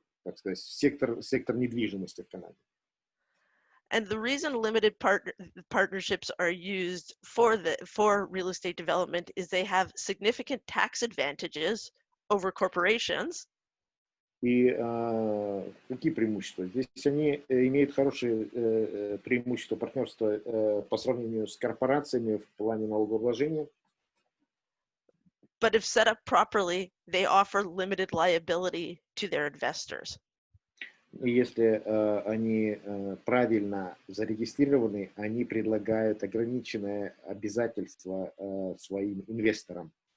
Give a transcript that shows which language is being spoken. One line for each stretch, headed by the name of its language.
Russian: так сказать, сектор недвижимости в Канаде.
English: And the reason limited partnerships are used for real estate development is they have significant tax advantages over corporations.
Russian: И какие преимущества? Здесь они имеют хорошие преимущества партнерства по сравнению с корпорациями в плане налогообложения.
English: But if set up properly, they offer limited liability to their investors.
Russian: Если они правильно зарегистрированы, они предлагают ограниченное обязательство своим инвесторам.